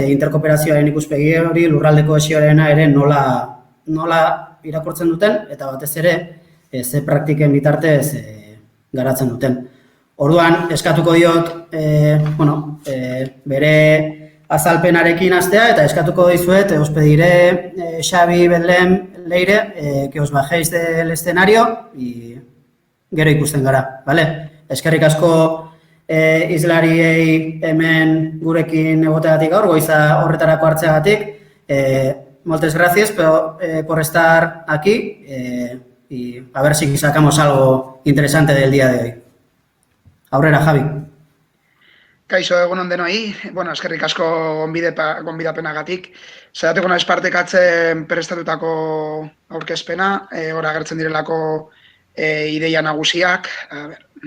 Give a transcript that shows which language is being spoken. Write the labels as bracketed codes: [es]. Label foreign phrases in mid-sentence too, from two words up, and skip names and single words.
[eu] Interkooperazioaren ikuspegi hori, lurralde kohesioarena ere nola irakurtzen duten, eta batez ere, ze praktiken bitartez garatzen duten. Orduan, eskatuko diot, bere azalpenarekin hastea eta eskatuko dizuet, [es] os pediré, [eu] Xabi, Bedlem, Leire, [es] que os bajéis del escenario y [eu] gero ikusten gara, [es] vale? [eu] Eskerrik asko izlariei hemen gurekin egoteagatik gaur, goiza horretarako hartzeagatik. [es] Moltes gracias por estar aquí y a ver si sacamos algo interesante del día de hoy. [eu] Aurrera, Javi. Kaixo, egunon denoi. Eskerrik asko gonbidapenagatik. Zaiatuko naiz partekatzen prestatutako aurkezpena, hor agertzen direlako ideia nagusiak. [es] A ber.